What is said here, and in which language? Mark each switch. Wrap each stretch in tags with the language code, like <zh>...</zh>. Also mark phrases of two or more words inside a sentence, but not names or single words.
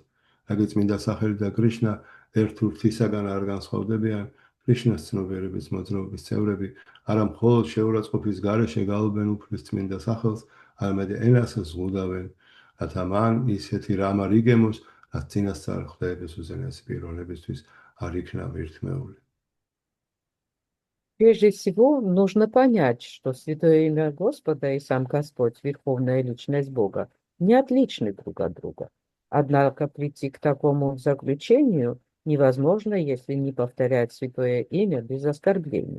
<ka>რადგან წმინდა სახელი და კრიშნა ერთ ურთისაგან არ განსხვავდებიან, კრიშნას ცნობიერების მოძრაობის წევრები არა მხოლოდ შეურაცხყოფის გარეშე გალობენ უფლის წმინდა სახელს, არამედ ენას ზღუდავენ, რათა მან ისეთი რამ არ იგემოს, რაც წინასწარ ხდების უზენაესი პიროვნებისთვის არ იქნა მირთმეული.</ka> <ru>Прежде всего, нужно понять, что Святое имя Господа и сам Господь, Верховная Личность Бога, не отличны друг от друга. Однако прийти к такому заключению невозможно, если не повторять Святое имя без оскорблений.</ru>